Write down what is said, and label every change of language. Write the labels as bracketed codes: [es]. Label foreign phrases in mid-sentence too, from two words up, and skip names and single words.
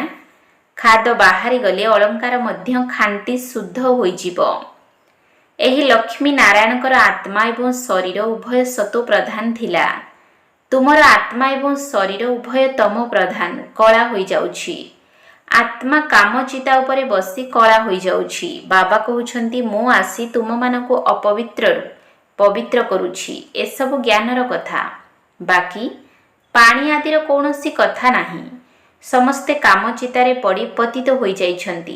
[or] ଖାଦ ବାହାରି ଗଲେ ଅଳଙ୍କାର ମଧ୍ୟ ଖାଣ୍ଟି ଶୁଦ୍ଧ ହୋଇଯିବ। ଏହି ଲକ୍ଷ୍ମୀ ନାରାୟଣଙ୍କର ଆତ୍ମା ଏବଂ ଶରୀର ଉଭୟ ସତୋ ପ୍ରଧାନ ଥିଲା। ତୁମର ଆତ୍ମା ଏବଂ ଶରୀର ଉଭୟ ତମ ପ୍ରଧାନ, କଳା ହୋଇଯାଉଛି। ଆତ୍ମା କାମ ଚିତା ଉପରେ ବସି କଳା ହୋ ଯାଉଛି। ବାବା କହୁଛନ୍ତି ମୁଁ ଆସି ତୁମ ମାନଙ୍କୁ ଅପବିତ୍ର ପବିତ୍ର କରୁଛି। ଏ ସବୁ ଜ୍ଞାନର କଥା, ବାକି ପାଣି ଆଦିର କୌଣସି କଥା ନାହିଁ। ସମସ୍ତେ କାମ ଚିତାରେ ପଡ଼ି ପତିତ ହୋ ଯାଇଛନ୍ତି।